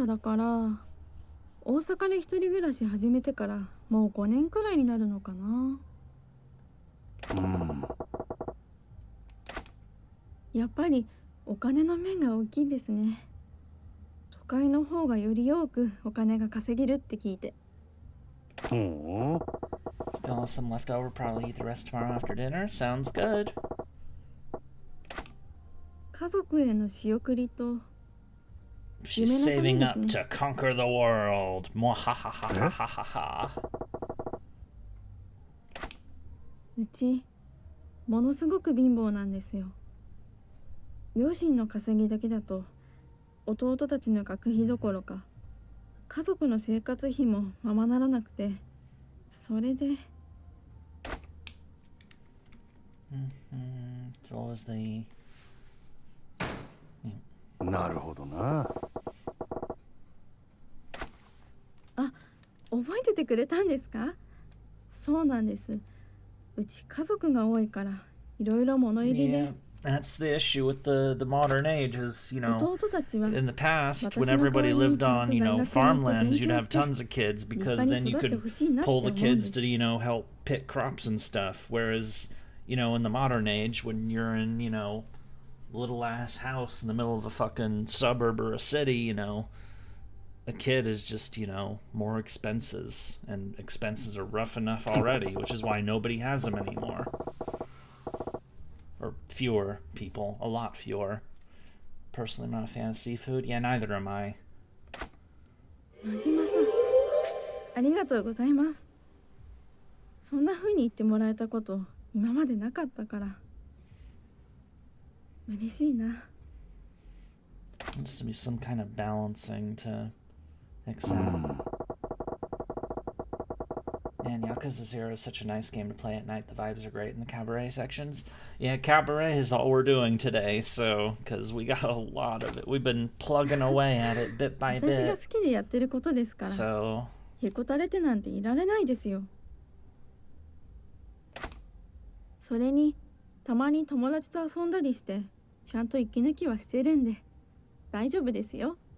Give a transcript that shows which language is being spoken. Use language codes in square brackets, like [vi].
[ja] らだから、大阪で一人暮らし始めてからもう5年くらいになるのかな。やっぱりお金の面が大きいですね。都会の方がより多くお金が稼げるって聞いて。 [en] Oh. Still have some left over. Probably eat the rest tomorrow after dinner. Sounds good. [ja] 家族への仕送りと [en] She's saving up to conquer the world. Mwahahahahaha. [ja] うちものすごく貧乏なんですよ。両親の稼ぎだけだと弟たちの学費どころか家族の生活費もままならなくて、それで。 [en] So what was the... [ja] なるほどな。あ、覚えててくれたんですか？そうなんです。うち家族が多いからいろいろ物入りで。 [en] Yeah, that's the issue with the modern age is, you know, [ja] 弟たちは [en] in the past, when everybody lived on, you know, farmlands, you'd have tons of kids because then you could pull the kids to, you know, help pick crops and stuff. Whereas, you know, in the modern age, when you're in, you know, little ass house in the middle of a fucking suburb or a city, you know, a kid is just, you know, more expenses, and expenses are rough enough already, which is why nobody has them anymore. Or fewer people, a lot fewer. Personally, I'm not a fan of seafood. Yeah, neither am I. [ja] 真島さん、ありがとうございます。そんな風に言ってもらえたこと今までなかったから嬉しいな。 [en] Needs to be some kind of balancing to accept. Man, Yakuza 0 is such a nice game to play at night. The vibes are great in the cabaret sections. Yeah, cabaret is all we're doing today, so, because we got a lot of it. We've been plugging away at it bit by [ja] 私が好きでやってることですから。 [en] So, [ja] へこたれてなんていられないですよ。それにたまに友達と遊んだりしてちゃんと息抜きはしてるんで大丈夫ですよ。